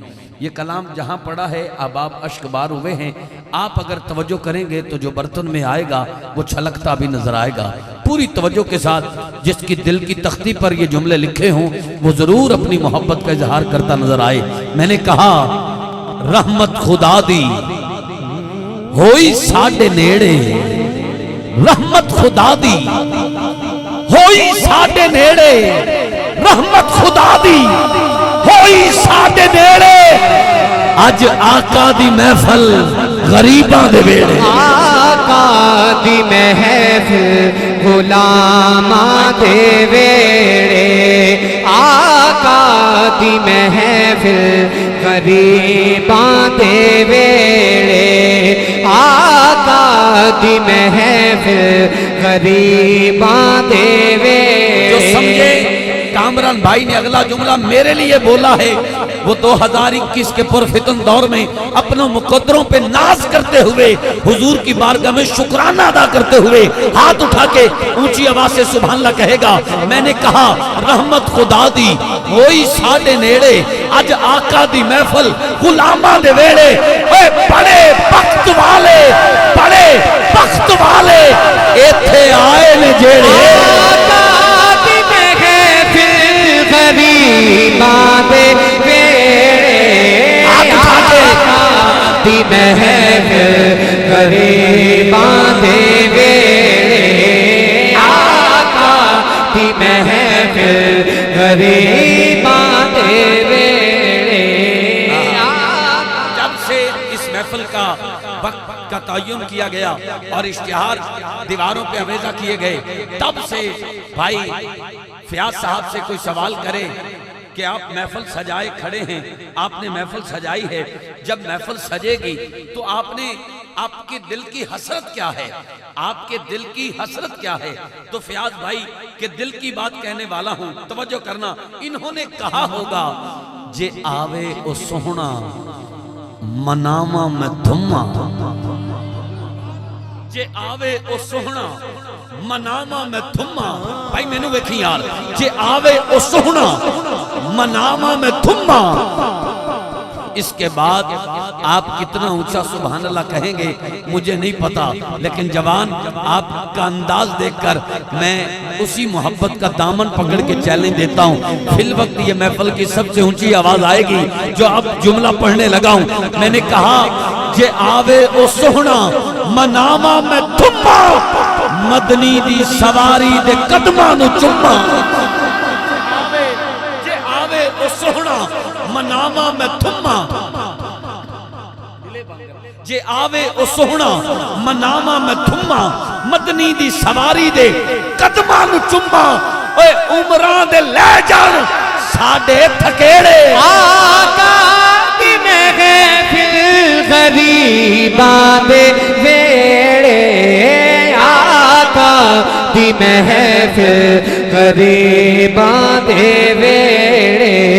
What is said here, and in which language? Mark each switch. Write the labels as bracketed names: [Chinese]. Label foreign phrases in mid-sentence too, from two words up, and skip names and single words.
[Urdu] یہ کلام جہاں پڑھا ہے احباب اشک بار ہوئے ہیں، آپ اگر توجہ کریں گے تو جو برتن میں آئے گا وہ چھلکتا بھی نظر آئے گا۔ پوری توجہ کے ساتھ جس کی دل کی تختی پر یہ جملے لکھے ہوں وہ ضرور اپنی محبت کا اظہار کرتا نظر آئے۔ میں نے کہا [Punjabi] رحمت خدا دی ہوئی ساڈے نیڑے، رحمت خدا دی ہوئی ساڈے نیڑے، رحمت خدا دی ہوئی ساڈے نیڑے، اج آقا دی محفل غریباں دے ویڑے، آقا دی محفل غلاماں دے ویڑے، آقا دی محفل غریباں دے ویڑے، آقا دی محفل غریباں دے ویڑے۔ [Urdu] جو سمجھے کامران بھائی نے اگلا جملہ میرے لیے بولا ہے، وہ 2021 کے پرفتن دور میں اپنوں مقدروں پہ ناز کرتے ہوئے حضور کی بارگاہ میں شکرانہ ادا کرتے ہوئے ہاتھ اٹھا کے اونچی آواز سے سبحان اللہ کہے گا۔ میں نے کہا [Punjabi] رحمت خدا دی ہوئی ساڈے نیڑے، اج آقا دی محفل غلاماں دے ویڑے، اے بڑے بخت والے، بڑے بخت والے ایتھے آئے نے جیڑے، غریباں دے ویڑے، آقا دی محفل غریباں دے ویڑے، آقا دی محفل غریباں دے ویڑے۔ [Urdu] جب سے اس محفل کا وقت کا تعین کیا گیا اور اشتہار دیواروں پہ آویزہ کیے گئے، تب سے بھائی فیاض صاحب سے کوئی سوال کرے کہ آپ محفل سجائے کھڑے ہیں، آپ نے محفل سجائی ہے، جب محفل سجے گی تو آپ کے دل کی حسرت کیا ہے؟ آپ کے دل کی حسرت کیا ہے؟ تو فیاض بھائی کہ دل کی بات کہنے والا ہوں، توجہ کرنا، انہوں نے کہا ہوگا [Punjabi] جے آوے او سوہنا مناما میں دھما، جے آوے او سوہنا مناما میں دھما، بھائی میں نے ویکھی یار، جے آوے او سوہنا مناما میں دھما، [Urdu] اس کے بعد آپ کتنا اونچا سبحان اللہ کہیں گے مجھے نہیں پتا، لیکن جوان آپ کا انداز دیکھ کر میں اسی محبت کا دامن پکڑ کے چیلنج دیتا ہوں، فی الوقت یہ محفل کی سب سے اونچی آواز آئے گی جو اب جملہ پڑھنے لگا ہوں۔ میں نے کہا [Punjabi] جے آوے او سوہنا مناما میں دھما، مدنی دی سواری دے قدماں نو چما، جے آوے او سوہنا مناما میں دھما، جے آوے او سوہنا مناما میں دھما، مدنی دی سواری دے قدماں نو چما، اوے عمراں دے لے جان ساڈے تھکیڑے، آقا دی محفل غریباں دے ویڑے، آقا دی محفل غریباں دے ویڑے،